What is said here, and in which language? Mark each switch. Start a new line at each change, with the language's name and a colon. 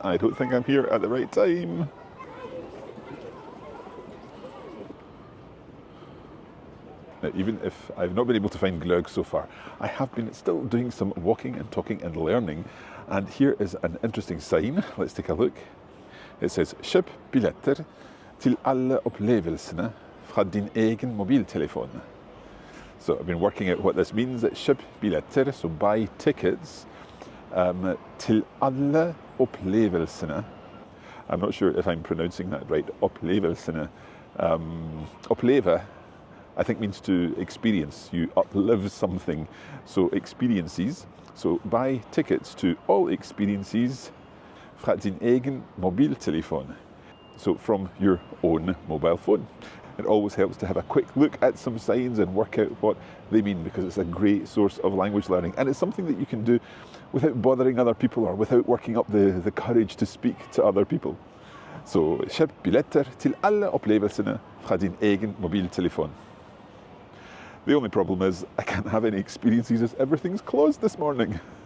English: I don't think I'm here at the right time. Now, even if I've not been able to find glögg so far, I have been still doing some walking and talking and learning. And here is an interesting sign. Let's take a look. It says,
Norwegian: "Kjøp billetter til alle opplevelsene fra din egen mobiltelefon."
English: So I've been working out what this means.
Norwegian: Kjøp billetter,
English: so buy tickets.
Norwegian: Til alle opplevelsene.
English: I'm not sure if I'm pronouncing that right.
Norwegian: Opplevelsene.
English: Oppleve, I think, means to experience. You uplive something. So experiences. So buy tickets to all experiences
Norwegian: fra din egen mobiltelefon.
English: So from your own mobile phone. It always helps to have a quick look at some signs and work out what they mean, because it's a great source of language learning. And it's something that you can do without bothering other people or without working up the courage to speak to other people.
Norwegian: So, kjøp billetter til alle opplevelsene fra din egen mobiltelefon.
English: The only problem is I can't have any experiences as everything's closed this morning.